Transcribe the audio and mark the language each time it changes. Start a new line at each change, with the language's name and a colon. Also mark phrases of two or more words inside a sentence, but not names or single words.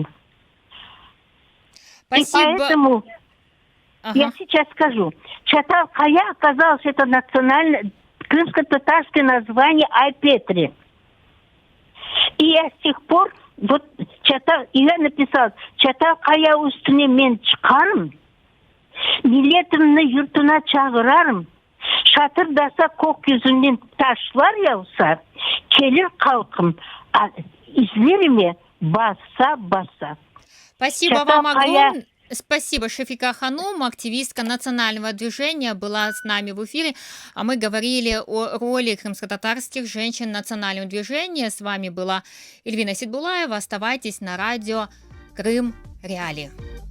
Russian: Спасибо. И поэтому я сейчас скажу. Чатал-Кая оказалось это национальное крымско-татарское название Айпетри. И я с тех пор я написал: Чатал-Кая
Crimean Tatar: üstüne мен çıkarım, milletimle yurtuna çağırarım. Şatırdasa gökyüzünden taşlar yağsa, gelir kalkım, izlerimi basa.
Russian: Спасибо вам огромное. Спасибо, Шафика Ханум, активистка национального движения, была с нами в эфире. А мы говорили о роли крымско-татарских женщин в национальном движении. С вами была Эльвина Сидбулаева. Оставайтесь на радио Крым Реалии.